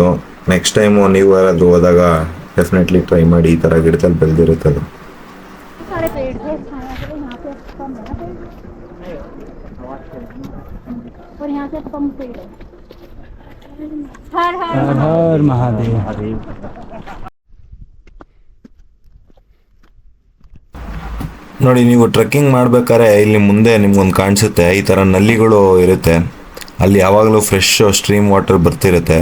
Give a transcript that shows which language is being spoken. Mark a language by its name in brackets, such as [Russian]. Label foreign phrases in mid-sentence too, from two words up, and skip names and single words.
[English] next time [Kannada] ನೀವು ಯಾರಾದರೂ ಹೋದಾಗ [English] definitely try [Kannada] ಮಾಡಿ, ಈ ಥರ ಗಿಡದಲ್ಲಿ ಬೆಳೆದಿರುತ್ತೆ ಅದು. [Hindi] सारे पेड़ थे यहाँ पे कम है ना पेड़ और यहाँ से कम पेड़ है। हर हर हर हर महादेव। [Kannada] ನೋಡಿ, ನೀವು ಟ್ರೆಕ್ಕಿಂಗ್ ಮಾಡ್ಬೇಕಾದ್ರೆ ಇಲ್ಲಿ ಮುಂದೆ ನಿಮ್ಗೊಂದು ಕಾಣಿಸುತ್ತೆ, ಈ ಥರ ನಲ್ಲಿಗಳು ಇರುತ್ತೆ. ಅಲ್ಲಿ ಯಾವಾಗಲೂ [English] fresh stream water [Kannada] ಬರ್ತಿರುತ್ತೆ.